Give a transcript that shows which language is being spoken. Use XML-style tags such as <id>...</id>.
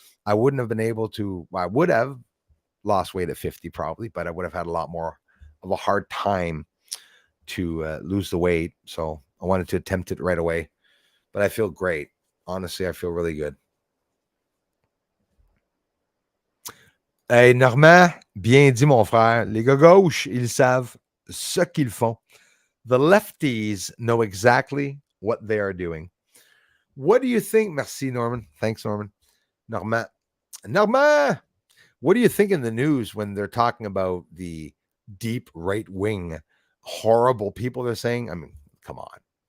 <en>I wouldn't have been able to, I would have lost weight at 50 probably, but I would have had a lot more of a hard time to lose the weight. So I wanted to attempt it right away, but I feel great. Honestly, I feel really good.</en> <fr>Hey, Normand, bien dit, mon frère. Les gars gauche, ils savent ce qu'ils font.</fr> <en>The lefties know exactly what they are doing. What do you think? Merci, Norman. Thanks, Norman. Normand. Normand, what do you think in the news when they're talking about the deep right wing, horrible people they're saying? I mean, come on.</en>